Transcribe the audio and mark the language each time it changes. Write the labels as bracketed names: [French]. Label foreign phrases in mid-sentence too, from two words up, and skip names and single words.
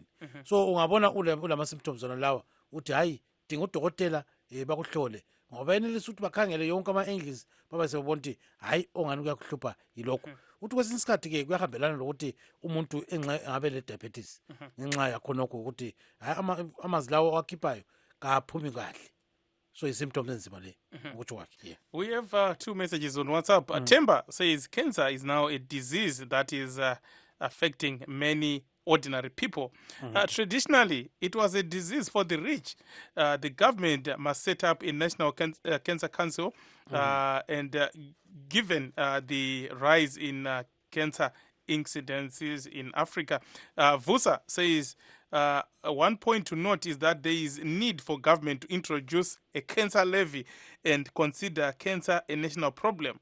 [North Ndebele] So ungabona ulama-symptoms zona lawa uthi hayi dinga udokotela bakuhlole ngoba yenelisa ukuthi bakhangele yonke ama-angles baba sebebona ukuthi hayi ongani kuyakuhlupha yilokhu. Uthi kwesinye isikhathi-ke kuyahambelana lokuthi umuntu engabe le-diabetes ngenxa yakhonokho ukuthi hayi amanzi lawo awakhiphayo kaphumi kahle. So symptoms enzima le ukuthi wakhe. [English] We have 2 messages on WhatsApp. Temba says cancer is now a disease that is affecting many ordinary people. Traditionally, it was a disease for the rich. The government must set up a national cancer council, and given the rise in cancer incidences in Africa, Vusa says one point to note is that there is need for government to introduce a cancer levy and consider cancer a national problem.